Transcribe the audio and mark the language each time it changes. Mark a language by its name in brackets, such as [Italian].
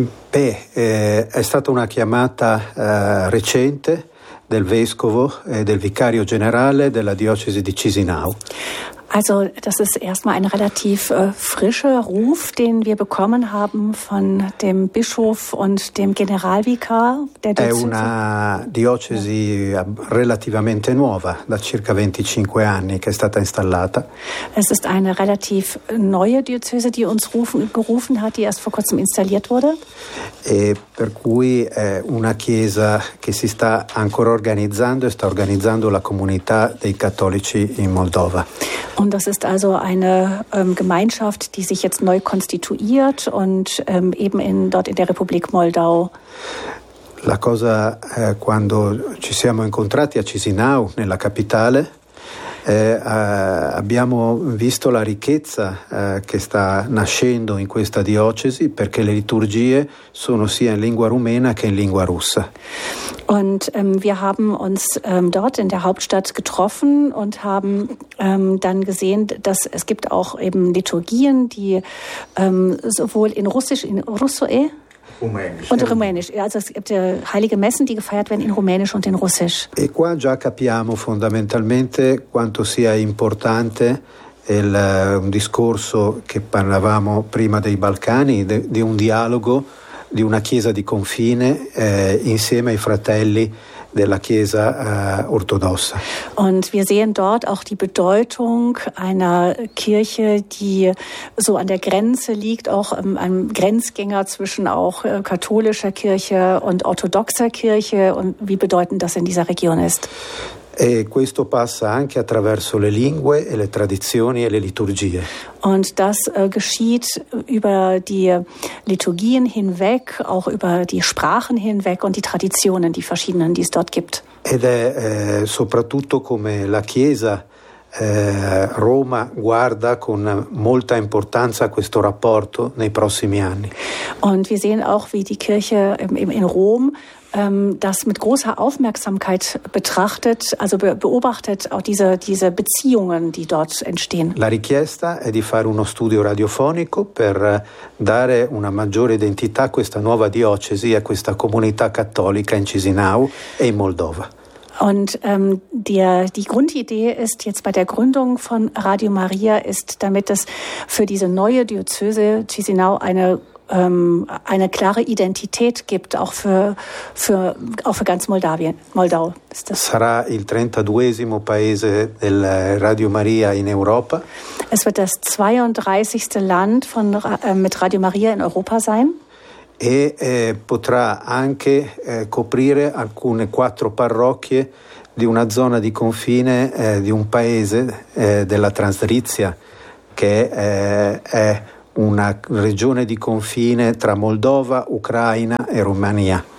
[Italian] Beh, è stata una chiamata recente del Vescovo e del Vicario Generale della Diocesi di Chisinau. [German] Also, das ist erstmal ein relativ frischer Ruf, den wir bekommen haben von dem Bischof und dem Generalvikar der Diözese. [Italian] È una diocesi relativamente nuova, da circa 25 anni che è stata installata. [German] Es ist eine relativ neue Diözese, die uns gerufen hat, die erst vor kurzem installiert wurde. [Italian] E per cui è una chiesa che si sta ancora organizzando e sta organizzando la comunità dei cattolici in Moldova. [German] Und das ist also eine Gemeinschaft, die sich jetzt neu konstituiert und eben in, dort in der Republik Moldau. [Italian] La cosa quando ci siamo incontrati a Chisinau, nella capitale, abbiamo visto la ricchezza che sta nascendo in questa diocesi, perché le liturgie sono sia in lingua rumena che in lingua russa. [German] Und wir haben uns dort in der Hauptstadt getroffen und haben dann gesehen, dass es gibt auch eben Liturgien, die sowohl in Russisch, in Russoe Rumänisch. Und Rumänisch. Also es gibt heilige Messen, die gefeiert werden in Rumänisch und in Russisch. [Italian] E qua già capiamo fondamentalmente quanto sia importante il discorso che parlavamo prima dei Balcani, di un dialogo di una chiesa di confine insieme ai fratelli della chiesa ortodossa. [German] Und wir sehen dort auch die Bedeutung einer Kirche, die so an der Grenze liegt, auch ein Grenzgänger zwischen auch katholischer Kirche und orthodoxer Kirche und wie bedeutend das in dieser Region ist. [Italian] E questo passa anche attraverso le lingue e le tradizioni e le liturgie. [German] Und das geschieht über die Liturgien hinweg, auch über die Sprachen hinweg und die Traditionen, die verschiedenen, die es dort gibt. [Italian] Ed è soprattutto come la Chiesa Roma guarda con molta importanza questo rapporto nei prossimi anni. [German] Und wir sehen auch, wie die Kirche in Rom das mit großer Aufmerksamkeit betrachtet, also beobachtet auch diese Beziehungen, die dort entstehen. [Italian] La richiesta è di fare uno studio radiofonico per dare una maggiore identità a questa nuova diocesi, a questa comunità cattolica in Chisinau e in Moldova. [German] Und die Grundidee ist jetzt bei der Gründung von Radio Maria, ist, damit es für diese neue Diözese Chisinau eine klare Identität gibt, auch für ganz Moldau. Ist das. [Italian] Sarà il 32esimo paese del Radio Maria in Europa. [German] Es wird das 32. Land von, mit Radio Maria in Europa sein. [Italian] E potrà anche coprire alcune 4 parrocchie di una zona di confine di un paese della Transnistria, che è una regione di confine tra Moldova, Ucraina e Romania.